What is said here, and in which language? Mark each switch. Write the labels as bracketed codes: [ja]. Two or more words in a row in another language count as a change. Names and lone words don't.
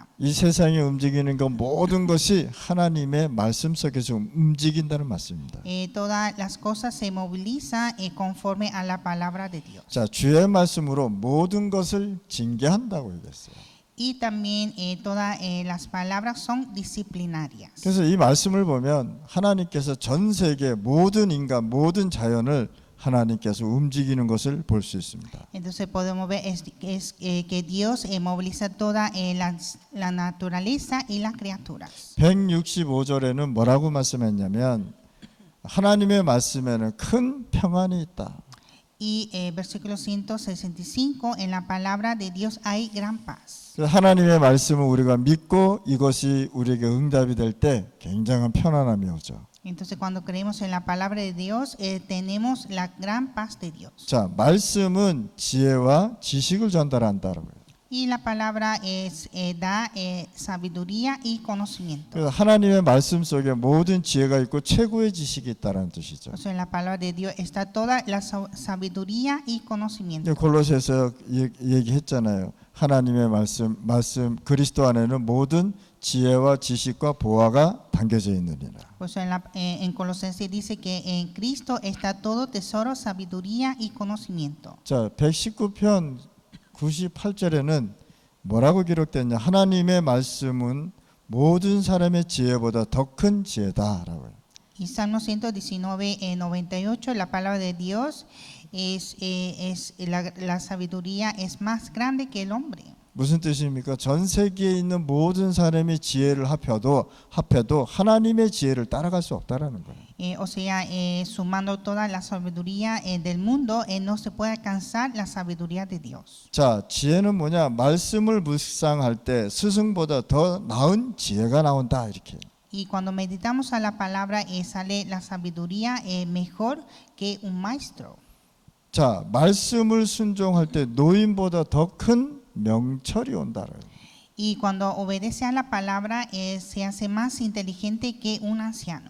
[ko] 이 세상에 움직이는 것 모든 것이 하나님의 말씀 속에서 움직인다는 말씀입니다. [es] Todas las cosas se movilizan conforme a la palabra de Dios. [ko] 자, 주의 말씀으로 모든 것을 징계한다고 얘기했어요. [es] Y también todas las palabras son disciplinarias. [ko] 그래서 이 말씀을 보면 하나님께서 전 세계 모든 인간, 모든 자연을 하나님께서 움직이는 것을 볼 수 있습니다. [es] Entonces podemos ver que Dios moviliza toda la naturaleza y las criaturas. [ko] 165절에는 뭐라고 말씀했냐면 하나님의 말씀에는 큰 평안이 있다. [es] Y versículo 165, en la palabra de Dios hay gran paz. [ko] 하나님의 말씀을 우리가 믿고 이것이 우리에게 응답이 될 때 굉장한 편안함이 오죠. [es] Entonces cuando creemos en la palabra de Dios tenemos la gran paz de Dios. [ko] 자, 말씀은 지혜와 지식을 전달한다라고요. [es] Y la palabra da sabiduría y conocimiento. [ko] 그래서 하나님의 말씀 속에 모든 지혜가 있고 최고의 지식이 있다라는 뜻이죠. [es] Entonces en la palabra de Dios está toda la sabiduría y conocimiento. [ko] 골로새서 얘기했잖아요. 하나님의 말씀 그리스도 안에는 모든 지혜와 지식과 보화가 담겨져 있느니라. [es] Pues en Colosenses dice que en Cristo está todo tesoro, sabiduría y conocimiento. [ko] 자, 119편 98절에는 뭐라고 기록됐냐? 하나님의 말씀은 모든 사람의 지혜보다 더 큰 지혜다라고요. [es] Y Salmo 119, 98, la palabra de Dios es la sabiduría es más grande que el hombre. [ko] 무슨 뜻입니까? 전 세계에 있는 모든 사람의 지혜를 합해도 하나님의 지혜를 따라갈 수 없다라는 거예요. [es] O sea, sumando toda la sabiduría del mundo, no se puede alcanzar la sabiduría de Dios. [ko] 자, 지혜는 뭐냐? 말씀을 묵상할 때 스승보다 더 나은 지혜가 나온다 이렇게. [es] Y cuando meditamos a la palabra, sale la sabiduría mejor que un maestro. [ko] 자, 말씀을 순종할 때 노인보다 더 큰 명철이 온다라. [es] Y cuando obedece a la palabra, se hace más inteligente que un anciano.